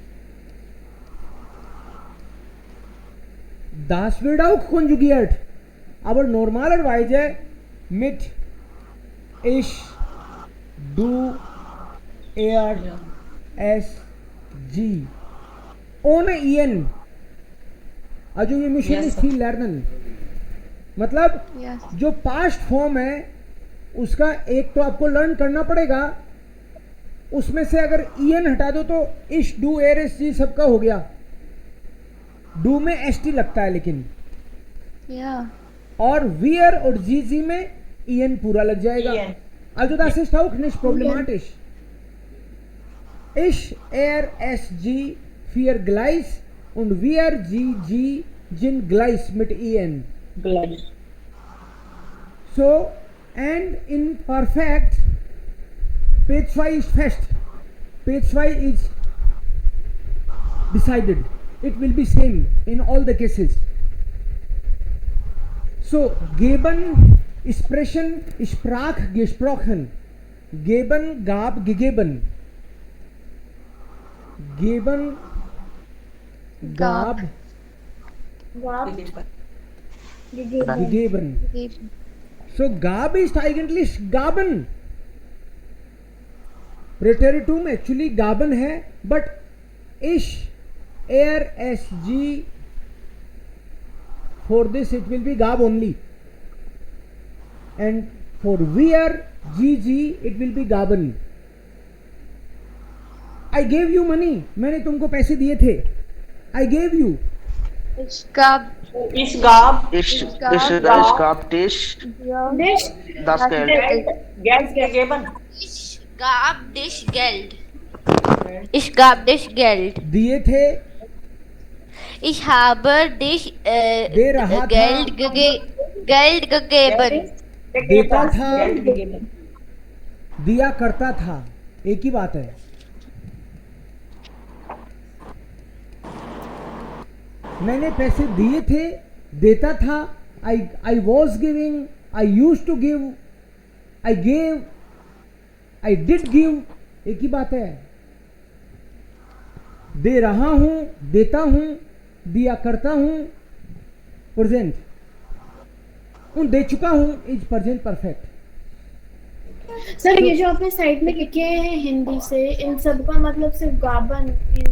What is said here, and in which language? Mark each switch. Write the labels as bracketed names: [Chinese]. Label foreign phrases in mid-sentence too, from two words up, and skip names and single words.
[German] Das wird auch konjugiert. Aber normalerweise mit ich, du, er, es, sie. Ohne en. Also ये müssen nicht viel lernen. [Hindi] मतलब जो [English] past form [Hindi] है उसका एक तो आपको लर्न करना पड़ेगा. उसमें से अगर en हटा दो तो [German] ich, du, er, es, sie [Hindi] सबका हो गया. डू में एस टी लगता है लेकिन और वियर और जी जी में en पूरा लग जाएगा. Also das ist auch nicht problematisch. Ich, er, es, sie, vier gleich und wir, sie, sie sind gleich mit en. Gleich. [English] So, and in perfect, page 5 is fest. Page 5 is decided. It will be same in all the cases. So, [German] geben, Sprechen, sprach, gesprochen. Geben, gab, gegeben. Geben, gab, gegeben. So, gab ist eigentlich gaben. Präteritum actually gaben है, but ich, er, es, [English] g, for this it will be gab only. And for wir, gg, it will be gaben. I gave you money. [Hindi] मैंने तुमको पैसे दिए थे. [English] I gave you. [German] Ich gab dich das Geld. Geld gegeben. Ich gab dich Geld. Ich gab dich Geld. [Hindi] दिए थे. [German] Ich habe dich [Hindi] दे रहा [German] Geld [Hindi] था. [German] Geld gegeben. [Hindi] देता था. [German] Geld gegeben. [Hindi] दिया करता था. एक ही बात है. मैंने पैसे दिए थे, देता था. [English] I was giving, I used to give, I gave, I did give. [Hindi] एक ही बात है. दे रहा हूं, देता हूं, दिया करता हूं. प्रेजेंट. दे चुका हूं [English] is present perfect. [Hindi] सर ये जो आपने साइड में लिखे हैं हिंदी से, इन सब का मतलब सिर्फ गाबन मींस